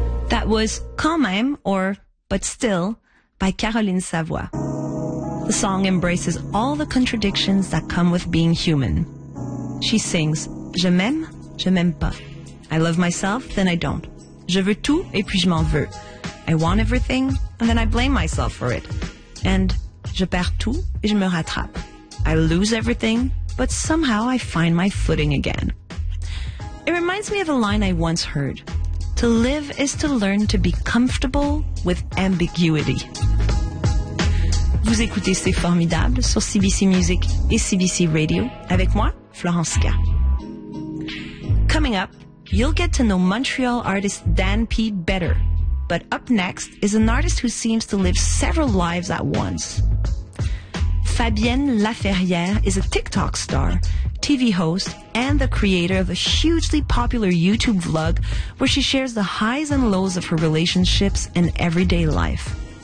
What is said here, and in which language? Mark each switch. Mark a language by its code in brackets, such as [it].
[en] That was Quand Même or But Still by Caroline Savoie. The song embraces all the contradictions that come with being human. She sings, [fr] Je m'aime, je m'aime pas. [en] I love myself, then I don't. [fr] Je veux tout et puis je m'en veux. [en] I want everything and then I blame myself for it. And [fr] je perds tout et je me rattrape. [en] I lose everything, but somehow I find my footing again. It reminds me of a line I once heard. To live is to learn to be comfortable with ambiguity. [fr] Vous écoutez C'est Formidable sur CBC Music et CBC Radio avec moi, Florence K. [en] Coming up, you'll get to know Montreal artist Dan P. better. But up next is an artist who seems to live several lives at once. Fabienne Laferrière is a TikTok star, TV host, and the creator of a hugely popular YouTube vlog where she shares the highs and lows of her relationships and everyday life.